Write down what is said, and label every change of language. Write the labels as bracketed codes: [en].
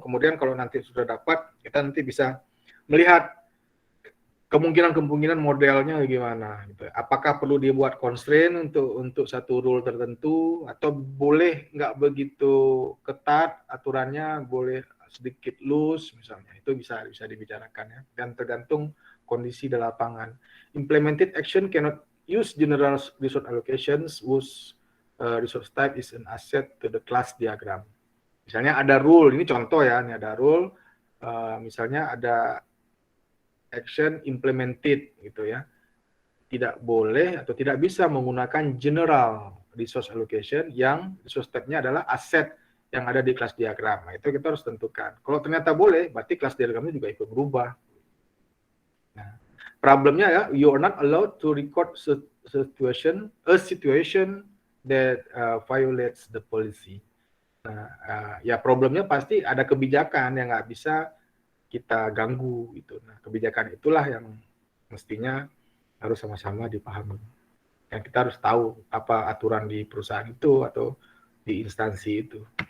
[id] Kemudian kalau nanti sudah dapat, kita nanti bisa melihat kemungkinan modelnya gimana. Gitu. Apakah perlu dibuat constraint untuk satu rule tertentu, atau boleh nggak begitu ketat aturannya, boleh sedikit loose misalnya. Itu bisa dibicarakan ya. Dan tergantung kondisi di lapangan. [en] Implemented action cannot use general resource allocations whose resource type is an asset to the class diagram. [id] Misalnya ada rule, ini contoh ya, ini ada rule, misalnya ada action implemented gitu ya. Tidak boleh atau tidak bisa menggunakan general resource allocation yang resource type-nya adalah aset yang ada di kelas diagram. Nah, itu kita harus tentukan. Kalau ternyata boleh, berarti kelas diagramnya juga ikut berubah. Nah, problemnya ya, [en] you are not allowed to record a situation that violates the policy. [id] Nah, ya problemnya pasti ada kebijakan yang nggak bisa kita ganggu gitu. Nah, kebijakan itulah yang mestinya harus sama-sama dipahami. Dan kita harus tahu apa aturan di perusahaan itu atau di instansi itu.